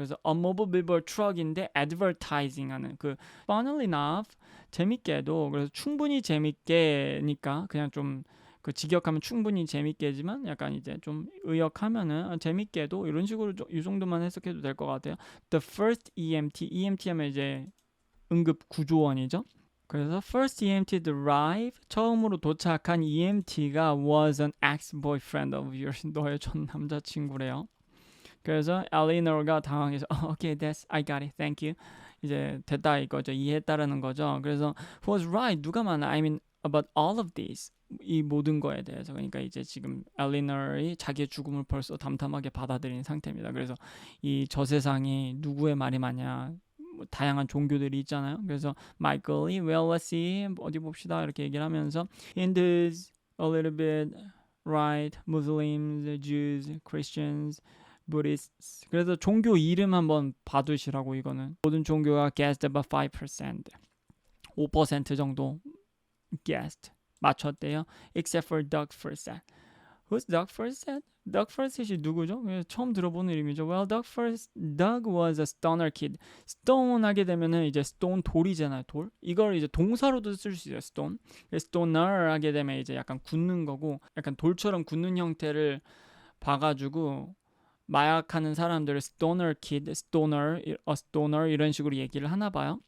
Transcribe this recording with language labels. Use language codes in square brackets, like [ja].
[ko] 그래서 unmovable billboard truck인데 advertising 하는 그 [en] funnily enough [ko] 재밌게도, 그래서 충분히 재밌게니까 그냥 좀 그 직역하면 충분히 재밌게지만 약간 이제 좀 의역하면은 재밌게도 이런 식으로 이 정도만 해석해도 될 것 같아요. The first EMT 하면 이제 응급 구조원이죠. [en] 그래서 first EMT arrive [ko] 처음으로 도착한 EMT가 [en] was an ex-boyfriend of yours. [ko] 너의 전 남자친구래요. 그래서 엘리노가 당황해서 [en] okay, I got it, thank you. [ko] 이제 됐다 이거죠. 이해했다라는 거죠. 그래서 [en] who was right, [ko] 누가 맞나? [en] I mean about all of these. [ko] 이 모든 거에 대해서. 그러니까 이제 지금 엘리너의 자기의 죽음을 벌써 담담하게 받아들인 상태입니다. 그래서 이 저 세상에 누구의 말이 맞냐, 뭐 다양한 종교들이 있잖아요. 그래서 마이클이 [en] well let's see [ko] 어디 봅시다 이렇게 얘기를 하면서 [en] Hindus a little bit right, Muslims, Jews, Christians, Buddhists. [ko] 그래서 종교 이름 한번 봐두시라고. 이거는 모든 종교가 [en] guessed about 5%, [ko] 5% 정도 guessed 맞췄대요. [en] Except for Doug Forsyth. Who's Doug Forsyth? [ko] Doug Forsyth이 누구죠? 처음 들어보는 이름이죠. [en] Well, Doug was a stoner kid. [ko] Stone 하게 되면은 이제 stone 돌이잖아요. 돌. 이걸 이제 동사로도 쓸 수 있어요. [en] stone. [ko] stoner 하게 되면 이제 약간 굳는 거고, 약간 돌처럼 굳는 형태를 봐가지고 마약하는 사람들을 [en] stoner kid, [ko] stoner, a stoner 이런 식으로 얘기를 하나 봐요.